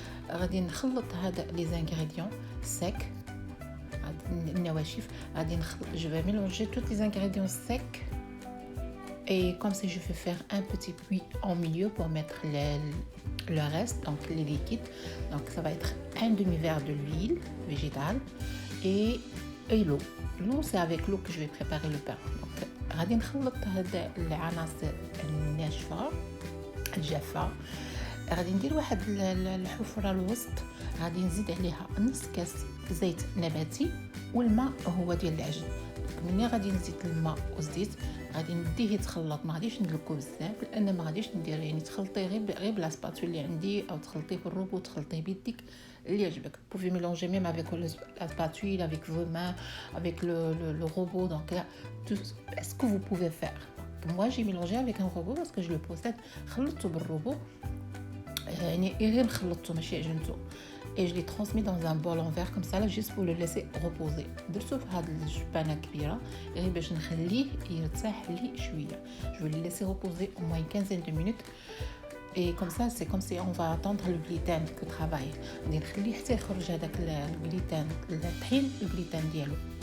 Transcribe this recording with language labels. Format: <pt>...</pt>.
<ar>غادي نخلط هذا</ar> <fr>لي زانغريديون سيك،</fr> <ar>النواشف. غادي نخلط</ar> <fr>جو vais mélanger tous les ingrédients secs. Et comme ça, je vais faire un petit puits en milieu pour mettre le reste, donc les liquides. Donc ça va être un demi-verre de l'huile végétale et l'eau. L'eau, c'est avec l'eau que je vais préparer le pain.</fr> <ar>Donc غادي نخلط هاد العناصر الناشفة الجافة. غادي ندير واحد الحفرة الوسط، غادي نزيد عليها نص كاس زيت نباتي والماء هو ديال العجن. مني غادي نزيد الماء والزيت غادي نديه يتخلط، ما غاديش ندلكو بزاف لان ما غاديش ندير يعني تخلطيه غير بلا سباتول اللي عندي او تخلطيه في الروبو تخلطيه بيديك اللي يعجبك.</ar> <fr>Pouvez mélanger même avec la spatule, avec vos mains, avec le robot. Donc là tout ce que vous pouvez faire. Moi j'ai mélangé avec un robot parce que je le possède.</fr> <ar>خلطته بالروبو يعني غير خلطته ماشي عجنته.</ar> <fr>Et je l'ai transmis dans un bol en verre comme ça là juste pour le laisser reposer.</fr> <ar>درتو في هاد الجبانه كبيره غير باش نخليه يرتاح لي شويه.</ar> <fr>Je vais le laisser reposer au moins une quinzaine de minutes. Et comme ça c'est comme si on va attendre le gluten que travaille.</fr> <ar>غادي نخليه حتى يخرج هذاك الجليتان الطحين الجليتان ديالو.</ar>